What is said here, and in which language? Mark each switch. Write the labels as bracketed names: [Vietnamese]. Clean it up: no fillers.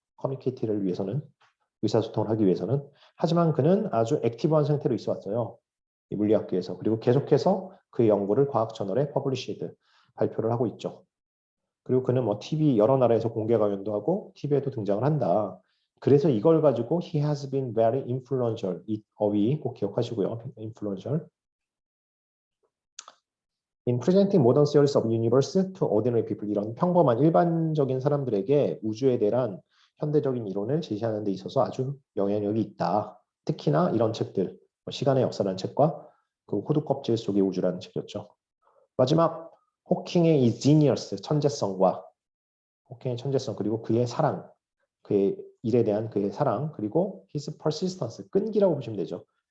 [Korean] 커뮤니케이티를 위해서는, 의사소통을 하기 위해서는. 하지만 그는 아주 액티브한 상태로 있어 왔어요. 이 물리학계에서. 그리고 계속해서 그의 연구를 과학 저널에 퍼블리시드, 발표를 하고 있죠. 그리고 그는 뭐 TV 여러 나라에서 공개 강연도 하고 TV에도 등장을 한다. [English] 그래서 이걸 가지고 he has been very influential. [Korean] 이 어휘 꼭 기억하시고요. [English] influential. In presenting modern theories of universe to ordinary people. [Korean] 이런 평범한 일반적인 사람들에게 우주에 대한 현대적인 이론을 제시하는 데 있어서 아주 영향력이 있다. 특히나 이런 책들, 시간의 역사라는 책과 그 호두 껍질 속의 우주라는 책이었죠. 마지막 호킹의 이 genius, 천재성과 호킹의 천재성, 그리고 그의 사랑, 그의 일에 대한 그의 사랑, 그리고 his persistence, 끈기라고 보시면 되죠.